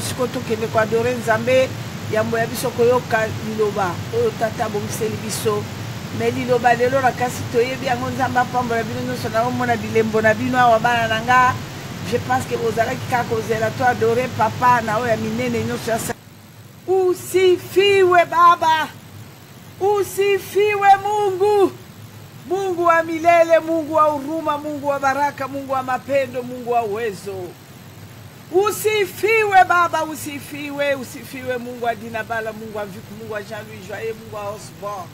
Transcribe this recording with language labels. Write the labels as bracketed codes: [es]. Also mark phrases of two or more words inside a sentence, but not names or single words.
[ln] siko to kende ko adorer Nzambe yambo ya biso koyoka liloba oyo tata bomiseli biso mais liloba lelo na kasi toyebi yango Nzambe apambola bino nyonso na omona bilembo na bino awa bana nanga [fr] je pense que [ln] ozalaki kaka kozela to adorer papa na oyo ya minene nyonso ya [sw] usifiwe baba usifiwe Mungu Mungu wa milele, Mungu wa huruma, Mungu wa baraka, Mungu wa mapendo, Mungu wa uwezo. Usifiwe Baba, usifiwe Mungu wa Dinabala, Mungu wa Viku, Mungu wa Jean-Louis Joyeux, Mungu wa Osborne.